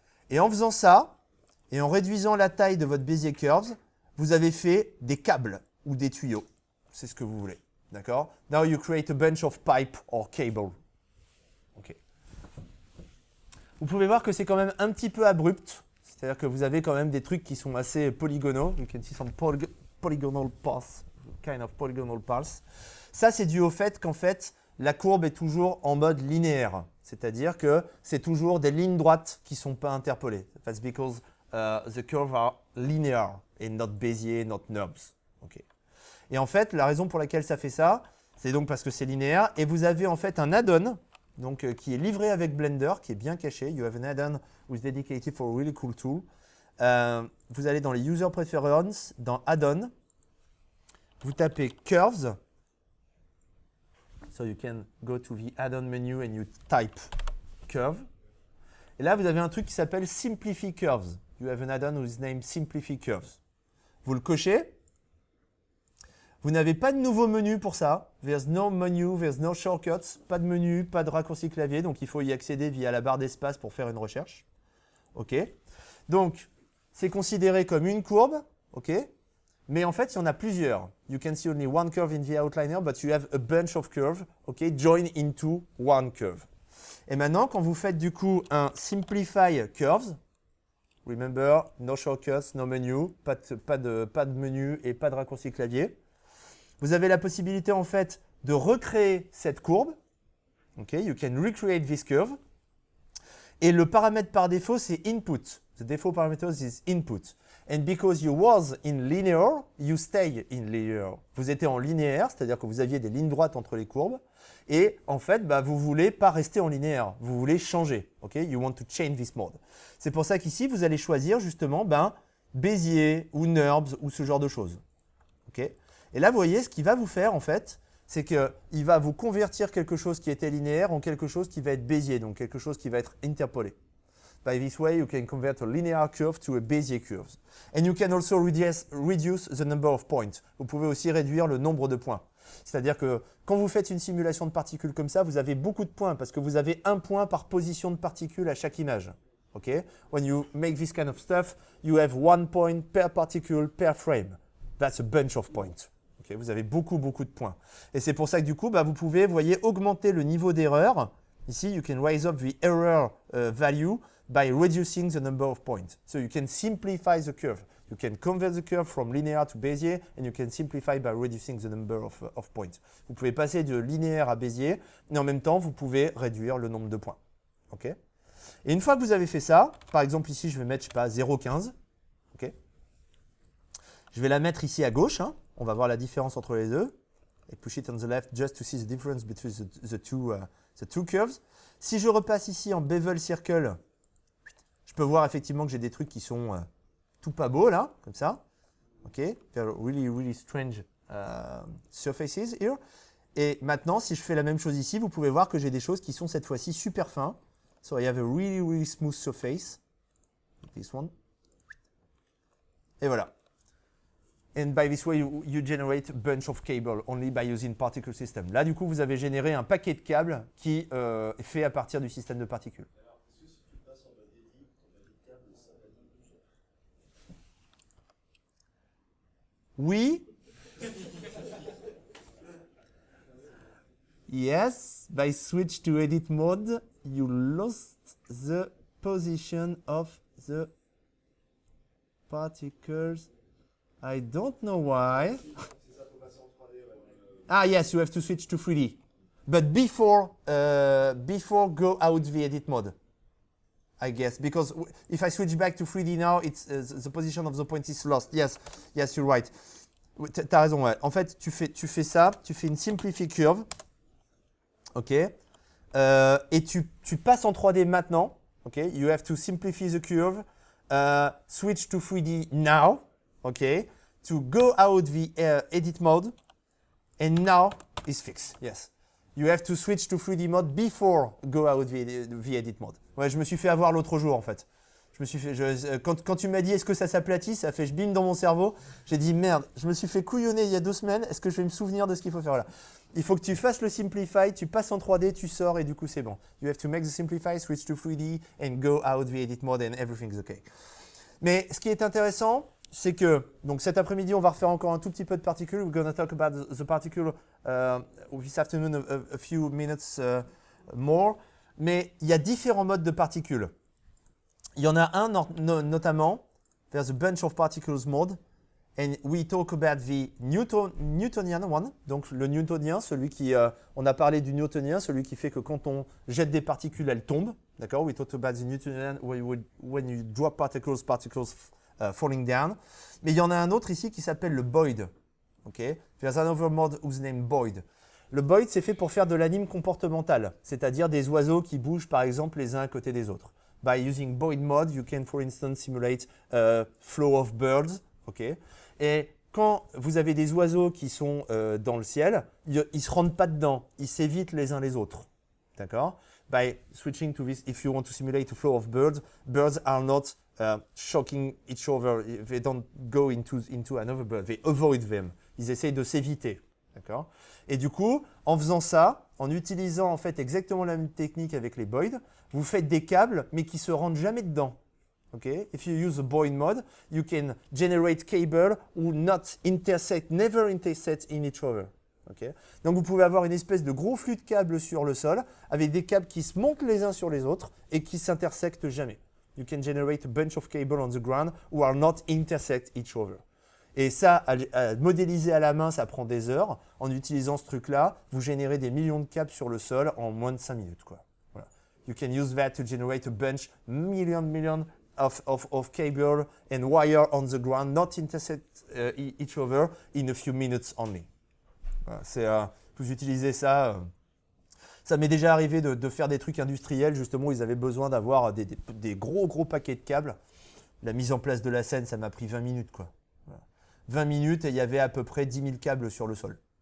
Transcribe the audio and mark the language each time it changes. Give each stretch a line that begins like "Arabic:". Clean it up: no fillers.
French: Et en faisant ça, et en réduisant la taille de votre Bezier Curves, vous avez fait des câbles ou des tuyaux. C'est ce que vous voulez. D'accord?
English: Now you create a bunch of pipe or cable. OK.
French: Vous pouvez voir que c'est quand même un petit peu abrupt. C'est-à-dire que vous avez quand même des trucs qui sont assez polygonaux.
English: You can see some polygonal paths, kind of polygonal paths.
French: Ça, c'est dû au fait qu'en fait, la courbe est toujours en mode linéaire. C'est-à-dire que c'est toujours des lignes droites qui ne sont pas interpolées.
English: That's because the curves are linear and not Bézier, not knobs. Okay.
French: Et en fait, la raison pour laquelle ça fait ça, c'est donc parce que c'est linéaire. Et vous avez en fait un add-on donc, qui est livré avec Blender, qui est bien caché.
English: You have an add-on which is dedicated for a really cool tool.
French: Vous allez dans les User Preferences, dans Add-on. Vous tapez Curves.
English: So you can go to the add-on menu and you type curve.
French: Et là, vous avez un truc qui s'appelle Simplify Curves.
English: You have an add-on with name Simplify Curves.
French: Vous le cochez. Vous n'avez pas de nouveau menu pour ça.
English: There's no menu, there's no shortcuts.
French: Pas de menu, pas de raccourci clavier. Donc, il faut y accéder via la barre d'espace pour faire une recherche. OK. Donc, c'est considéré comme une courbe. OK. Mais en fait, il y en a plusieurs.
English: You can see only one curve in the outliner, but you have a bunch of curves, okay, join into one curve.
French: Et maintenant, quand vous faites du coup un Simplify Curves,
English: remember, no shortcuts, no menu,
French: pas de menu et pas de raccourci clavier, vous avez la possibilité en fait de recréer cette courbe.
English: Okay, you can recreate this curve.
French: Et le paramètre par défaut, c'est Input.
English: The default parameter is Input. And because you was in linear, you stay in linear.
French: Vous étiez en linéaire, c'est-à-dire que vous aviez des lignes droites entre les courbes. Et en fait, vous ne voulez pas rester en linéaire. Vous voulez changer. Okay?
English: You want to change this mode.
French: C'est pour ça qu'ici, vous allez choisir justement Bézier ou NURBS ou ce genre de choses. Okay, et là, vous voyez, ce qu'il va vous faire, en fait, c'est qu'il va vous convertir quelque chose qui était linéaire en quelque chose qui va être Bézier, donc quelque chose qui va être interpolé.
English: By this way, you can convert a linear curve to a Bézier curve. And you can also reduce the number of points.
French: Vous pouvez aussi réduire le nombre de points. C'est-à-dire que quand vous faites une simulation de particules comme ça, vous avez beaucoup de points parce que vous avez un point par position de particule à chaque image.
English: Okay? When you make this kind of stuff, you have 1 point per particle per frame. That's a bunch of points. Okay?
French: Vous avez beaucoup de points. Et c'est pour ça que du coup, vous pouvez, vous voyez, augmenter le niveau d'erreur. Ici,
English: you can raise up the error value by reducing the number of points. So you can simplify the curve. You can convert the curve from linear to Bézier and you can simplify by reducing the number of points.
French: Vous pouvez passer de linéaire à Bézier, mais en même temps, vous pouvez réduire le nombre de points. Okay? Et une fois que vous avez fait ça, par exemple ici, je vais mettre, je sais pas, 0,15. Okay? Je vais la mettre ici à gauche. Hein. On va voir la différence entre les deux. Et
English: push it on the left just to see the difference between the two curves.
French: Si je repasse ici en bevel circle, je peux voir effectivement que j'ai des trucs qui sont tout pas beaux là, comme ça.
English: Ok, really strange surfaces here.
French: Et maintenant, si je fais la même chose ici, vous pouvez voir que j'ai des choses qui sont cette fois-ci super fins.
English: So I have a really smooth surface. This one.
French: Et voilà.
English: And by this way, you generate a bunch of cable only by using particle system.
French: Là, du coup, vous avez généré un paquet de câbles qui est fait à partir du système de particules. Alors, est-ce que si tu passes en mode edit, ton mode de câble, ça va dire tout ça? Oui.
English: Yes, by switch to edit mode, you lost the position of the particles. I don't know why. Ah yes, you have to switch to 3D. But before go out the edit mode, I guess, because if I switch back to 3D now, it's the position of the point is lost. Yes, you're right.
French: T'as raison, ouais. En fait, tu fais ça, tu fais une simplify curve, ok, et tu passes en 3D maintenant, ok.
English: You have to simplify the curve, switch to 3D now, ok, to go out the edit mode, and now it's fixed. Yes. You have to switch to 3D mode before go out the edit mode.
French: Ouais, je me suis fait avoir l'autre jour en fait. Quand tu m'as dit est-ce que ça s'aplatit, ça fait je bim dans mon cerveau. J'ai dit merde, je me suis fait couillonner il y a 2 semaines. Est-ce que je vais me souvenir de ce qu'il faut faire là? Il faut que tu fasses le simplify, tu passes en 3D, tu sors et du coup c'est bon.
English: You have to make the simplify, switch to 3D and go out the edit mode and everything's okay.
French: Mais ce qui est intéressant, c'est que donc cet après-midi, on va refaire encore un tout petit peu de particules.
English: We're going to talk about the particle this afternoon a few minutes more.
French: Mais il y a différents modes de particules. Il y en a un notamment,
English: there's a bunch of particles mode, and we talk about the Newtonian one.
French: Donc le newtonien, celui qui, on a parlé du newtonien, celui qui fait que quand on jette des particules, elles tombent. D'accord?
English: We talk about the Newtonian when you drop particles falling down.
French: Mais il y en a un autre ici qui s'appelle le Boyd.
English: Okay? There's another mode whose name Boyd.
French: Le Boyd, c'est fait pour faire de l'anime comportemental, c'est-à-dire des oiseaux qui bougent par exemple les uns à côté des autres.
English: By using Boyd mode, you can for instance simulate flow of birds. Okay?
French: Et quand vous avez des oiseaux qui sont dans le ciel, ils ne se rendent pas dedans, ils s'évitent les uns les autres. D'accord?
English: By switching to this, if you want to simulate a flow of birds, birds are not shocking each other. They don't go into another bird. They avoid them.
French: Ils essayent de s'éviter. D'accord? Et du coup, en faisant ça, en utilisant en fait exactement la même technique avec les Boyd, vous faites des câbles mais qui se rendent jamais dedans.
English: Okay? If you use the Boyd mode, you can generate cable who never intersect in each other. Okay?
French: Donc vous pouvez avoir une espèce de gros flux de câbles sur le sol avec des câbles qui se montent les uns sur les autres et qui s'intersectent jamais.
English: You can generate a bunch of cables on the ground who are not intersect each other.
French: Et ça, à modéliser à la main, ça prend des heures. En utilisant ce truc-là, vous générez des millions de câbles sur le sol en moins de 5 minutes. Quoi. Voilà.
English: You can use that to generate a bunch, million of cable and wire on the ground, not intersect each other in a few minutes only.
French: Voilà, vous utilisez ça. Ça m'est déjà arrivé de faire des trucs industriels, justement, où ils avaient besoin d'avoir des gros paquets de câbles La mise en place de la scène, ça m'a pris 20 minutes, quoi. Voilà. 20 minutes et il y avait à peu près 10 000 câbles sur le sol.